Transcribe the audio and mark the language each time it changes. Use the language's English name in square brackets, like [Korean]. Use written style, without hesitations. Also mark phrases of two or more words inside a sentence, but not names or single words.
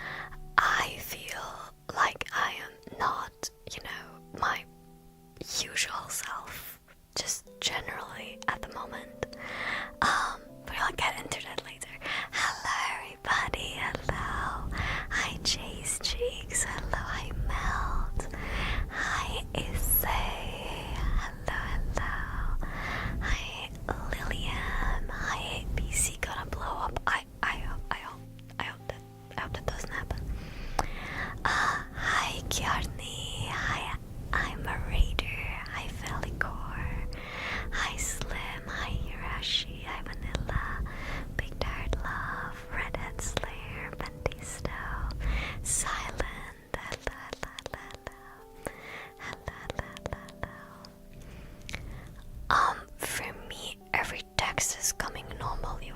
[English] I feel like I am not, my usual self, just generally at the moment. But I'll get into that later. Hello, everybody. Hello. Hi, Chase Cheeks. Hello, hi, Melt. Hi, Issei. Hello, hello. Hi, Lilian. Hi, PC gonna blow up. I hope that doesn't happen. Hi, Kjarni. Hi, I'm a Raider. Hi, Velikor. Hi, Slim. Hi, Hirashi. Hi, Vanilla. Big Tired Love. Redhead Slayer. Bentisto. Silent. Hello, hello, hello, hello. Hello, hello, hello. For me, every text is coming normally.